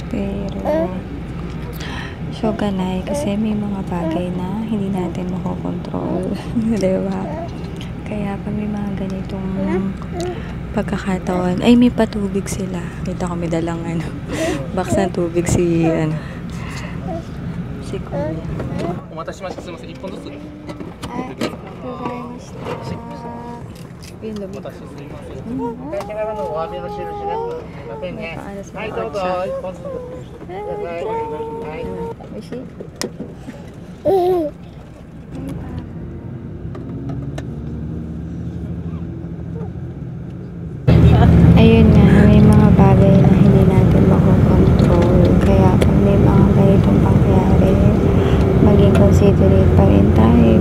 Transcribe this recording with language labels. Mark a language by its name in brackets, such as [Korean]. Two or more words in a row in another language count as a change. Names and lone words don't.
[Filipino] Pero, ganay kasi may mga bagay na hindi natin makokontrol. Diba? Kaya pa may mga ganitong pagkakataon. Ay, may patubig sila. Kita ko may dalang box ng tubig si Kuya. [Japanese] お待たせしました。すみません、1本ずつ。 [Filipino] Yun, [Japanese] お待たせすみません。会社からのお詫びの印です。すみませんね。はい、どうぞ、1本ずつください。はい。 Oishi? [Filipino] Ayun nga, may mga bagay na hindi natin makokontrol. Kaya pag may mga ganitong pangyayari, maging considerate pa rin tayo.